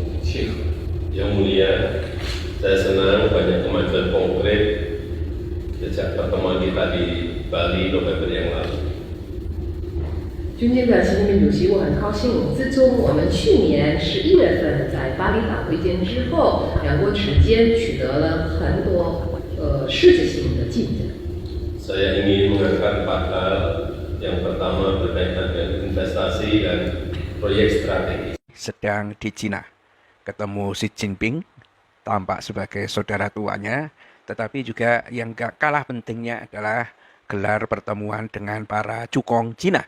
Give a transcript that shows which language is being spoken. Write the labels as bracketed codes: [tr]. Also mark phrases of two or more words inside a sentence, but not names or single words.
[id] Yang mulia, saya senang banyak kemajuan konkret sejak pertemuan kita di Bali November yang lalu. [zh] 尊敬的习近平主席，我很高兴，自从我们去年11月份在巴厘岛会见之后，两国之间取得了很多实质性的进展。 [id] Saya ingin mengangkat 4 hal. Yang pertama berkaitan dengan investasi dan proyek strategis. Sedang di Cina, ketemu Xi Jinping, tampak sebagai saudara tuanya, tetapi juga yang gak kalah pentingnya adalah gelar pertemuan dengan para cukong Cina.